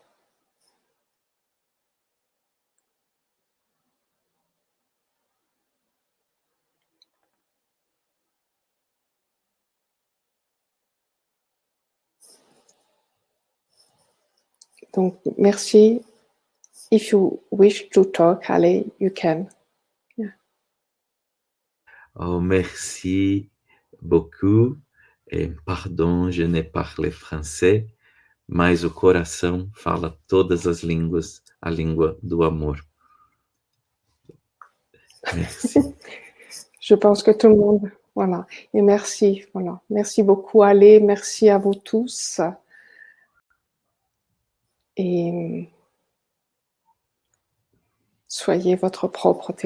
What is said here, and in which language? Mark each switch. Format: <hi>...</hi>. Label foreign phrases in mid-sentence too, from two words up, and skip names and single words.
<fr>Donc, merci.</fr> <en>If you wish to talk, Ali, you can.</en> <fr>Oh, merci beaucoup. Pardon, je n'ai parlé français,</fr> <pt>mas o coração fala todas as línguas, a língua do amor.</pt> <fr>Merci. Je pense que tout le monde, voilà. Et merci, voilà. Merci beaucoup, Ali. Merci à vous tous. Et soyez votre propre témoignage.</fr>